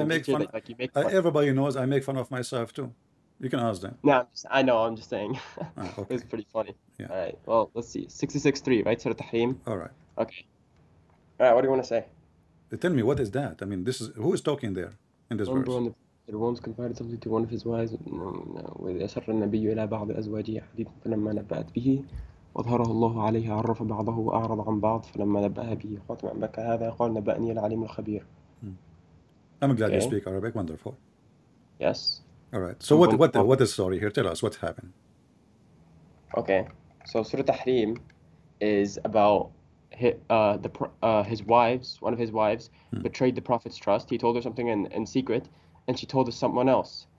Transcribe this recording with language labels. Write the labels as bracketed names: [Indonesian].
[English] Everybody knows I make fun of myself too. You can ask them. No, I'm just saying. Okay. It's pretty funny. Yeah. All right. Well, let's see. 66.3, right? Surah Tahrim. All right. Okay. All right. What do you want to say? Tell me, what is that? I mean, who is talking there in this verse? The Romans confided something to one of his wives. [Arabic] وإذ أسر النبي إلى بعض أزواجه حديثا فلما نبأت به وأظهره الله عليه عرف بعضه وأعرض عن بعض فلما نبأها به خاتم عن بكى هذا قال نبأني العليم الخبير. [English] I'm glad you speak Arabic. Wonderful. Yes. All right. So what is the story here? Tell us what happened. Okay. So Surah Tahrim is about his wives. One of his wives betrayed the Prophet's trust. He told her something in secret, and she told someone else.